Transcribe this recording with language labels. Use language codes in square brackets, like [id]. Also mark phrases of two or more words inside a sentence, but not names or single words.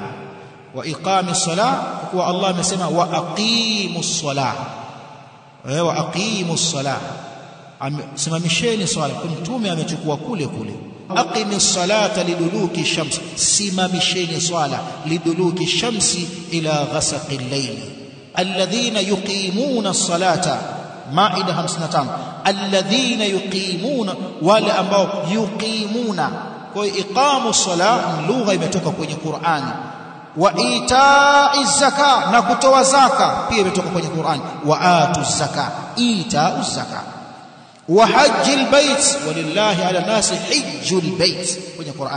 [ar] وإقام الصلاة, [sw] kwa Allah amesema [ar] وأقيموا الصلاة وأقيموا الصلاة, [sw] simamisheni swala. Mtume amechukua kule kule [ar] أقم الصلاة لدلوك الشمس, [sw] simamisheni swala [ar] لدلوك الشمس إلى غسق الليل. الذين يقيمون الصلاة Maida 55 الذين يقيمون, [sw] wale ambao yuqimuna. Kwa hiyo [ar] إقام الصلاة [sw] lugha imetoka kwenye Qur'ani. [ar] وإيتاء الزكاة, [sw] na kutoa zaka pia imetoka kwenye Qur'ani. [ar] وآتوا الزكاة إيتاء الزكاة. وحج البيت ولله على الناس حج البيت [sw] kwenye Qur'ani.